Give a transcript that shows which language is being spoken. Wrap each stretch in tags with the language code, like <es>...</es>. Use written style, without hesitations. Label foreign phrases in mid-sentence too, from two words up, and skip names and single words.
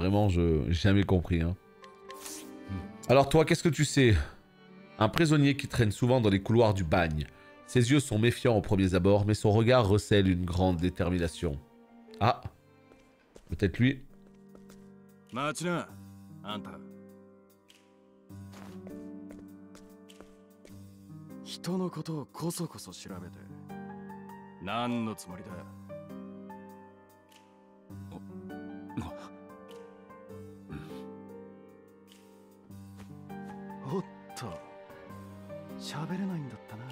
<fr>Vraiment, je n'ai jamais compris. Hein. Alors toi, qu'est-ce que tu sais? Un prisonnier qui traîne souvent dans les couloirs du bagne. Ses yeux sont méfiants aux premiers abords, mais son regard recèle une grande détermination. Ah, peut-être lui. Machina,</fr> <ja>Anta. 人のことをこそこそ調べて何のつもりだ。おっと、喋れないんだったな。</ja>